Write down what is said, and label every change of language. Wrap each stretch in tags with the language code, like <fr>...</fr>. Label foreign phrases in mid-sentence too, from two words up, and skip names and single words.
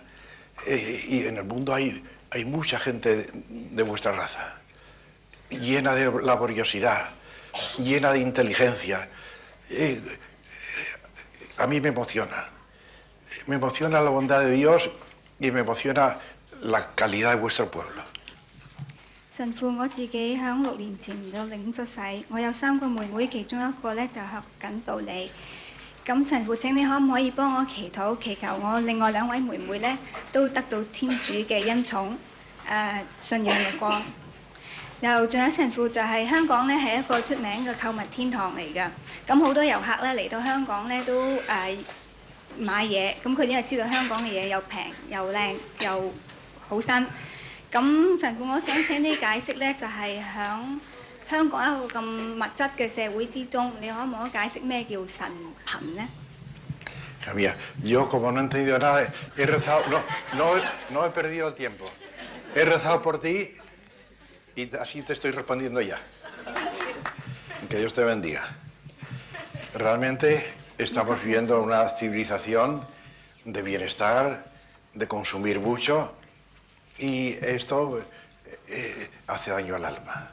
<es>Y en el mundo hay mucha gente de vuestra raza, llena de laboriosidad, llena de inteligencia. A mí me emociona la bondad de Dios y me emociona la calidad de vuestro pueblo.</es> <yue>神父，我自己響6年前就領咗洗，我有3個妹妹，其中一個咧就學緊道理。咁神父，請你可唔可以幫我祈禱，祈求我另外2位妹妹咧都得到天主嘅恩寵，信仰嘅光。又仲有神父就係香港咧係一個出名嘅購物天堂嚟㗎，咁好多遊客咧嚟到香港咧都買嘢，咁佢因為知道香港嘅嘢又平又靚又好新。咁神父，我想請你解釋咧，就係響香港一個咁物質嘅社會之中，你可唔可以解釋咩叫神貧呢？</yue> <es>Hija mía, yo como no he entendido nada, he rezado, no he perdido el tiempo. He rezado por ti y así te estoy respondiendo ya. Que Dios te bendiga. Realmente estamos viviendo una civilización de bienestar, de consumir mucho, y esto hace daño al alma.</es>